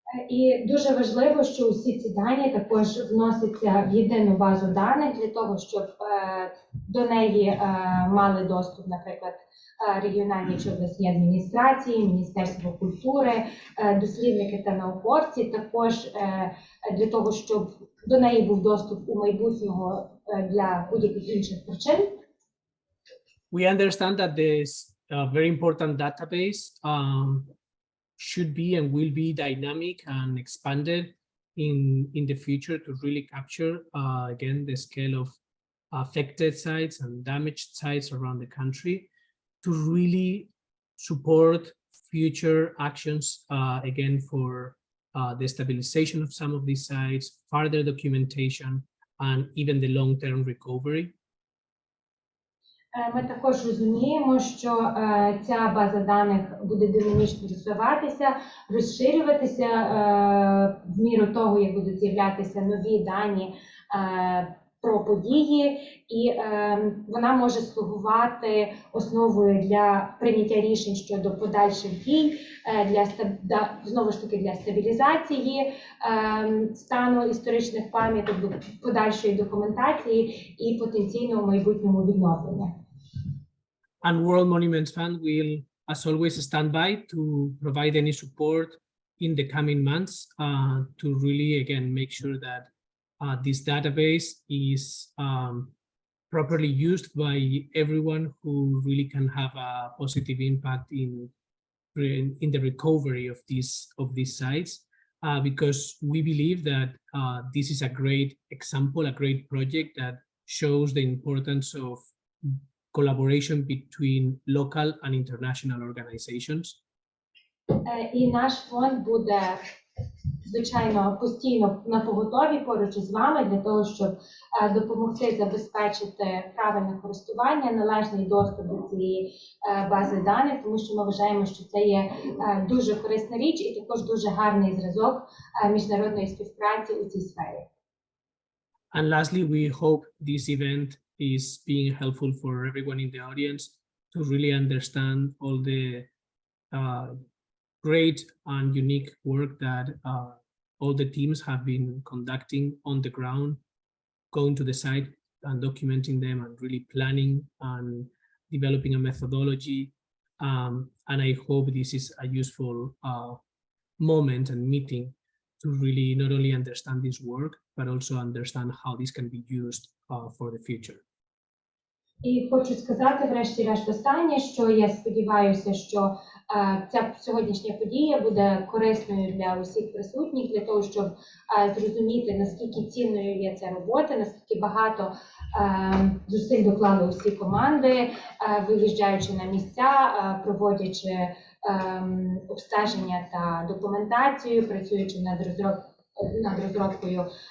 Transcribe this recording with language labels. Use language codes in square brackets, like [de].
[uk] І дуже важливо, що усі ці дані також вносяться в єдину базу даних для того, щоб до неї мали доступ, наприклад, регіональні чи обласні адміністрації, Міністерство культури, дослідники та науковці, також для того, щоб до неї був доступ у майбутнього для будь-яких інших причин. [en] We understand that this very important database should be and will be dynamic and expanded in the future to really capture, again, the scale of affected sites and damaged sites around the country, to really support future actions, again, for the stabilization of some of these sites, further documentation, and even the long-term recovery. [uk] Ми також розуміємо, що ця база даних буде динамічно розвиватися, розширюватися в міру того, як будуть з'являтися нові дані про події, і вона може слугувати основою для прийняття рішень щодо подальших дій, знову ж таки для стабілізації стану історичних пам'яток, подальшої документації і потенційного майбутнього відновлення. [en] And World Monuments Fund will, as always, stand by to provide any support in the coming months to really, again, make sure that this database is properly used by everyone who really can have a positive impact in the recovery of these sites, because we believe that this is a great example, a great project that shows the importance of collaboration between local and international organizations. [uk] І наш фонд буде, звичайно, постійно на поготові поруч із вами для того, щоб допомогти забезпечити правильне користування, належний доступ до цієї бази даних, тому що ми вважаємо, що це є дуже корисна річ і також дуже гарний зразок міжнародної співпраці у цій сфері. [en] And lastly, we hope this event is being helpful for everyone in the audience to really understand all the great and unique work that all the teams have been conducting on the ground, going to the site and documenting them and really planning and developing a methodology. And I hope this is a useful moment and meeting to really not only understand this work, but also understand how this can be used for the future. [uk] І хочу сказати, врешті-решт, останнє, що я сподіваюся, що ця сьогоднішня подія буде корисною для усіх присутніх, для того, щоб зрозуміти, наскільки цінною є ця робота, наскільки багато зусиль доклали усі команди, виїжджаючи на місця, проводячи обстеження та документацію, працюючи над розробкою